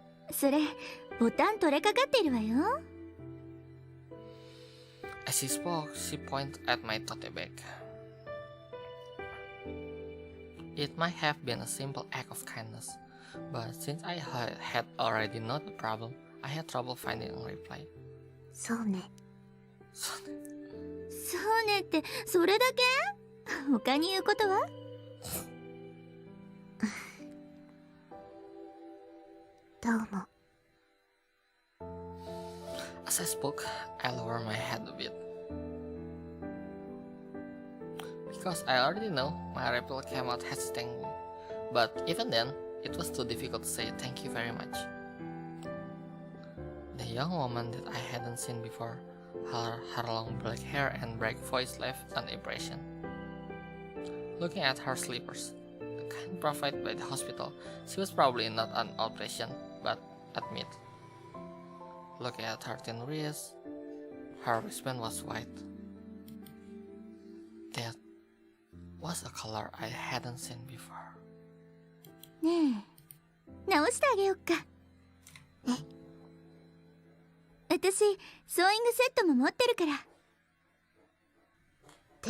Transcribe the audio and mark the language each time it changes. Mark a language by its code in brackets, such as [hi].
[ja] それボタン取れかかってるわよ [en] As she spoke, she pointed at my tote bag. It might have been a simple act of kindness, but since I had already known the problem, I had trouble finding a reply. [ja] そうねそうねってそれだけ他に言うことはどうも [en] As I spoke, I lowered my head a bit. Because I already know my reply came out hesitatingly, but even then, it was too difficult to say thank you very much. The young woman that I hadn't seen before, her long black hair and bright voice left an impression. Looking at her slippers, the kind provided by the hospital, she was probably not an outpatient, but admit. Looking at her thin wrist, her wristband was white. That was a color I hadn't seen before. [ja] ねえ直してあげよっか私ソーイングセットも持ってるから